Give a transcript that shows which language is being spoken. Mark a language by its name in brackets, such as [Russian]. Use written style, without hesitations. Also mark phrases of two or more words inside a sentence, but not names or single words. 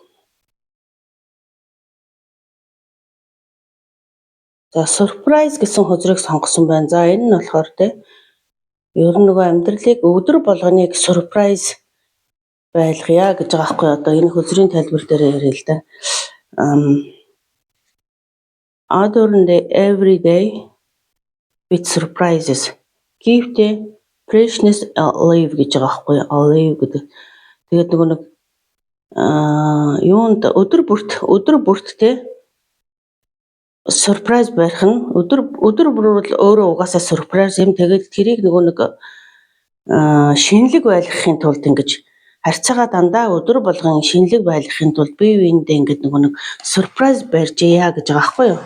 [Mongolian] За surprise гэсэн хөзрийг сонгосон байна. За энэ нь болохоор ер нь нөгөө амьдралыг өдөр болгоныг surprise байлгая гэж байгаа байхгүй одоо энэ хөзрийн тайлбар дээр ярил л да. [English] Ordinary every day with surprises. Give the freshness alive [Mongolian] гэж байгаа байхгүй alive гэдэг. Тэгээд нөгөө нэг юунд өдөр бүрт surprise барих нь өдөр бүр өөрөө угаасаа surprise юм. Тэгээд тэрийг нөгөө нэг шинэлэг байлгахын тулд ингэж харьцаагаа дандаа өдөр болгон шинэлэг байлгахын тулд бие биендээ ингэж нөгөө нэг surprise барьжээ гэж байгаа байхгүй юу?